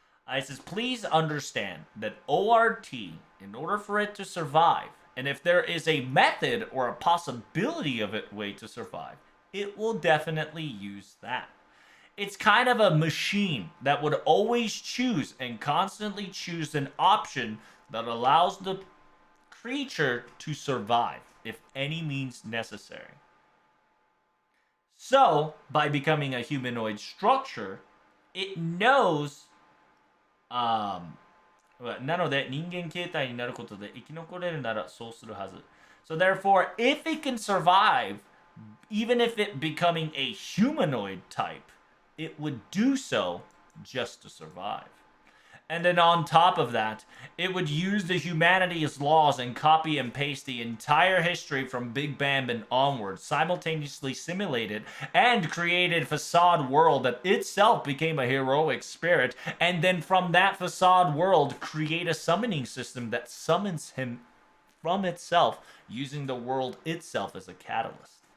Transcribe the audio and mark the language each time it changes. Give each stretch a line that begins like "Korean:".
English: It says please understand that ORT, in order for it to survive, and if there is a method or a possibility of it way to survive, it will definitely use that. It's kind of a machine that would always choose and constantly choose an option that allows the creature to survive if any means necessary. So, by becoming a humanoid structure, it knows
Japanese: なので人間形態になることで生き残れるならそうするはず.
English: So therefore, if it can survive, even if it becoming a humanoid type, it would do so just to survive. And then on top of that, it would use the humanities laws and copy and paste the entire history from Big Bang and onward, simultaneously simulated and created facade world that itself became a heroic spirit, and then from that facade world create a summoning system that summons him from itself, using the world itself as a catalyst.